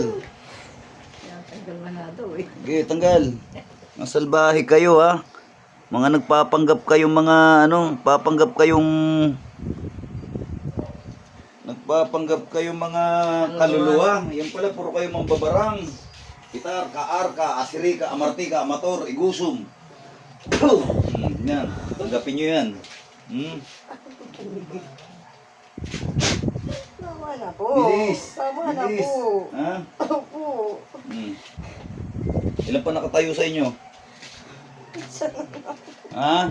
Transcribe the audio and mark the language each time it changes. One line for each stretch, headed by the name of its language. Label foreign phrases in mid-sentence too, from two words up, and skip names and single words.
Filipino: Kaya tanggal na nga daw eh. Sige, tanggal! Masalbahe kayo ha. Mga nagpapanggap kayong mga papanggap kayong mga kaluluwa. Yan pala, puro kayo mambabarang. Pitar, kaarka, asirika, amartika, amator, igusum. Yan, tanggapin nyo yan. Tama na po. Bilis! Tama na Bilis! po. Ha? Opo. Ilan pa nakatayo sa inyo? Ha?